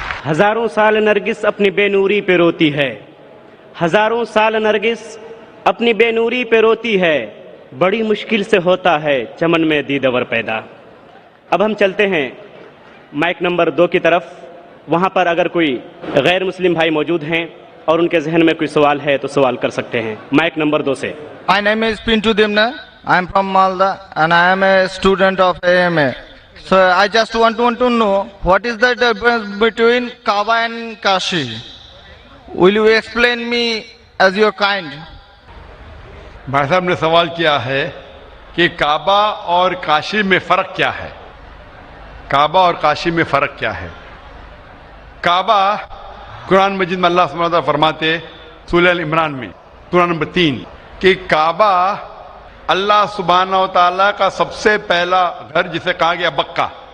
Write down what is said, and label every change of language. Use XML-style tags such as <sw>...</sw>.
<ur>ہزاروں سال نرگس اپنی بے نوری پہ روتی ہے، ہزاروں سال نرگس اپنی بے نوری پہ روتی ہے، بڑی مشکل سے ہوتا ہے چمن میں دیدور پیدا. اب ہم چلتے ہیں مائک نمبر 2 کی طرف. وہاں پر اگر کوئی غیر مسلم بھائی موجود ہیں اور ان کے ذہن میں کوئی سوال ہے تو سوال کر سکتے ہیں. مائک نمبر 2 سے.</ur> <en>My name is Pintu Dimna. I am from Malda and I am a student of AMA. So I just want to know what is the difference between Kaaba and Kashi. Will you explain me as your kind?</en> <ur>بھائی صاحب نے سوال کیا ہے کہ کعبہ اور کاشی میں فرق کیا ہے. کعبہ اور کاشی میں فرق کیا ہے. کعبہ قرآن مجید میں اللہ سبحانہ وتعالیٰ فرماتے سورہ ال عمران میں سورہ نمبر 3 کہ کعبہ اللہ سبحانہ وتعالیٰ کا سب سے پہلا گھر جسے کہا گیا بکہ.</ur>